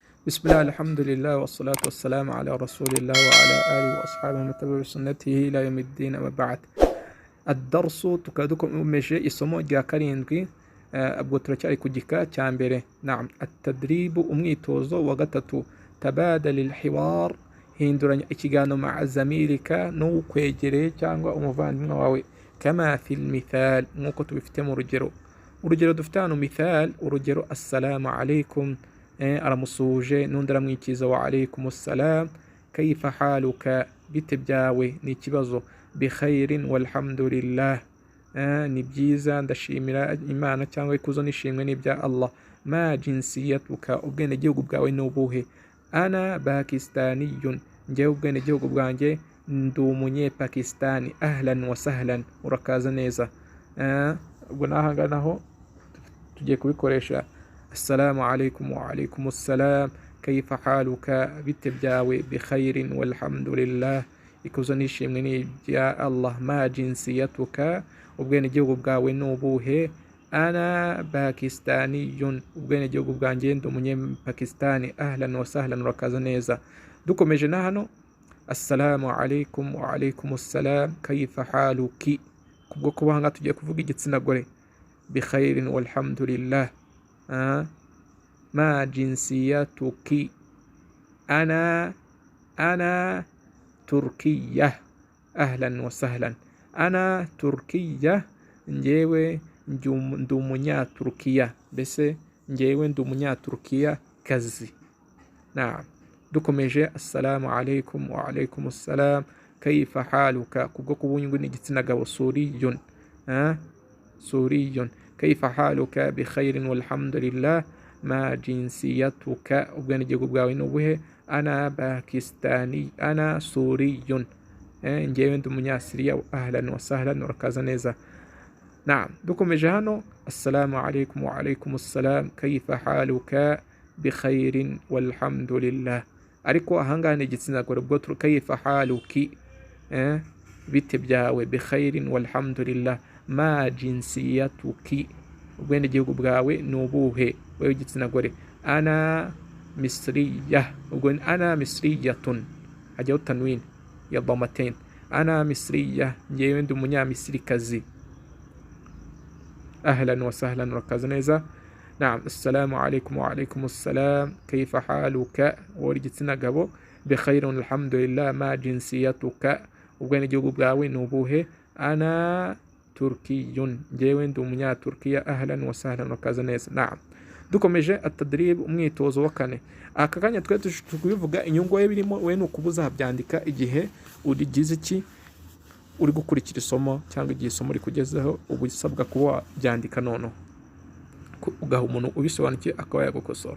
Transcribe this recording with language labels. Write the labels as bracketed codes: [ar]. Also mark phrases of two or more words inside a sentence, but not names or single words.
[ar] بسم الله الحمد لله والصلاة والسلام على رسول الله وعلى آله وأصحابه ومن تبع بسنته إلى يوم الدين. أما بعد. الدرس تكادكم مجي [rw] isomo rya karindwi. Ubwo turacyari ku gika cya mbere. Naam, atadribu umwitozo wa gatatu. [ar] تبادل الحوار, [rw] hinduranya ikiganiro [ar] مع زميلك [rw] n'ukwegereye cyangwa umuvandimwe wawe, [ar] كما في المثال, [rw] nk'uko tubifite mu urugero dufite hano. Mithal, urugero: [ar] السلام عليكم, [rw] aramusuhuje, n'undi aramwikiza [ar] وعليكم السلام. كيف حالك, [rw] bite byawe, ni ikibazo. [ar] بخير والحمد لله, [rw] ni byiza ndashimira Imana cyangwa ikuzo n'ishimwe n'ibya Allah. [ar] ما جنسيتك, [rw] ubwenegihugu bwawe ni ubuhe? [ar] أنا باكستاني, [rw] njyewe ubwenegihugu bwanjye ndi umunyepakistani. [ar] أهلا وسهلا, [rw] urakaza neza. Ubwo n'ahanga naho tugiye kubikoresha. [ar] السلام عليكم وعليكم السلام. كيف حالك, [rw] bite byawe. [ar] بخير والحمد لله, [rw] ikuzo n'ishimwe n'ibya Allah. [ar] ما جنسيتك, [rw] ubwenegihugu bwawe ni ubuhe? [ar] أنا باكستاني, [rw] ubwenegihugu bwanjye ndi umunyepakistani. [ar] أهلا وسهلا, [rw] urakaza neza. Dukomeje na hano: [ar] السلام عليكم وعليكم السلام. كيف حالك, [rw] kubwo kuba hanga tugiye kuvuga igitsina gore. [ar] بخير والحمد لله. ما جنسيتك? أنا تركية. أهلا وسهلا. أنا تركية, [rw] njyewe ndi umunyaturukiya, mbese njyewe ndi umunyaturukiya kazi. Naam, dukomeje: [ar] السلام عليكم وعليكم السلام. كيف حالك, [rw] kubwo kubunywe n'igitsina gabo. [ar] سوري، سوري. كيف حالك? بخير والحمد لله. ما جنسيتك, [rw] ubwenegihugu bwawe ni ubuhe? [ar] أنا باكستاني. أنا سوري, [rw] njyewe ndi umunyasiriya. [ar] أهلا وسهلا, [rw] urakaza neza. Naam, dukomeje hano: [ar] السلام عليكم وعليكم السلام. كيف حالك? بخير والحمد لله. [rw] Ariko ahangaha ni igitsina gore. Ubwo [ar] كيف حالك, [rw] bite byawe. [ar] بخير والحمد لله. ما جنسيتك, [rw] ubwenegihugu bwawe ni ubuhe, wewe igitsina gore? [ar] أنا مصرية, [rw] ubwo [ar] أنا مصريةٌ, [rw] hajyaho tanwin ya dhammatain. [ar] أنا مصرية, [rw] njyewe ndi umunyamisirikazi. [ar] أهلا وسهلا, [rw] urakaza neza. [ar] نعم، السلام عليكم وعليكم السلام. كيف حالك, [rw] wowe igitsina gabo. [ar] بخير الحمد لله. ما جنسيتك, [rw] ubwenegihugu bwawe ni ubuhe? [ar] أنا تركي, [rw] njyewe ndi umunyaturkiya. [ar] أهلا وسهلا, [rw] urakaza neza. Naam, dukomeje atadrib, umwitozo wa kane. Aka kanya twe tukubivuga inyungu ye birimo, we ni ukubuza byandika igihe urigize iki, uri gukurikira isomo cyangwa igihe isomo rikugezeho, ubu usabwa kuba byandika noneho, ugaha umuntu ubisobanukiye akaba yagukosora.